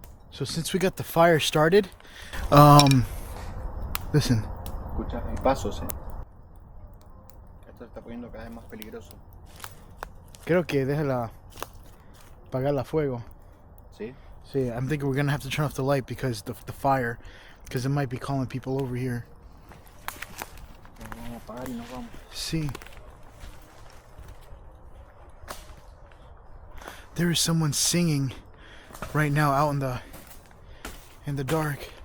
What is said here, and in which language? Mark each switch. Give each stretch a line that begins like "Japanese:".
English: So since we got the fire started, listen.
Spanish: Escucha, hay pasos, Esto se está poniendo cada vez más peligroso. Creo que déjala apagar la fuego. ¿Sí?
English: See, I'm thinking we're gonna have to turn off the light because the fire, because it might be calling people over here.
Spanish: Vamos a apagar y nos vamos.
English: See, there is someone singing right now out in the dark.